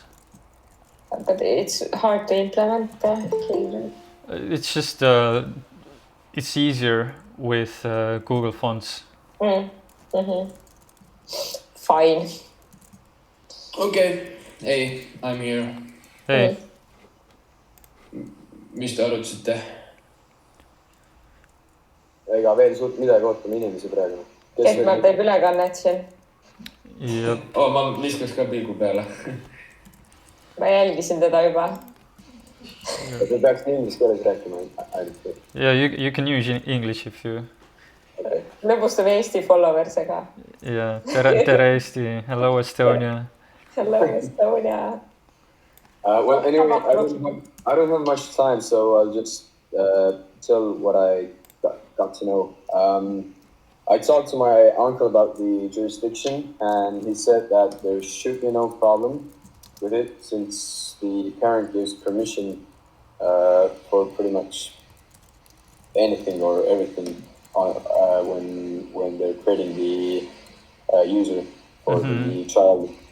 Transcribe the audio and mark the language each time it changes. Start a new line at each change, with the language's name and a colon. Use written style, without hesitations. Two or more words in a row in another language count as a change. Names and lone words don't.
English: But it's hard to implement. It's just it's easier with Google Fonts. Fine. Okay, hey, I'm here. Hey.
Estonian: Mis te arutasite? Ega veel suurt midagi, ootame inimesi praegu. Ketmar teeb ülekannet siin.
English: Yep.
Estonian: Ma viskaks ka pilgu peale. Ma jälgisin teda juba. Te peaks inglise keeles rääkima ainult.
English: Yeah, you can use English if you... Okay.
Estonian: Lõbustame Eesti followersega. Yeah, tere Eesti,
English: hello Estonia. Hello Estonia. Well, anyway, I don't have much time, so I'll just tell what I got to know. I talked to my uncle about the jurisdiction, and he said that there should be no problem with it since the parent gives permission for pretty much anything or everything when they're creating the user for the child.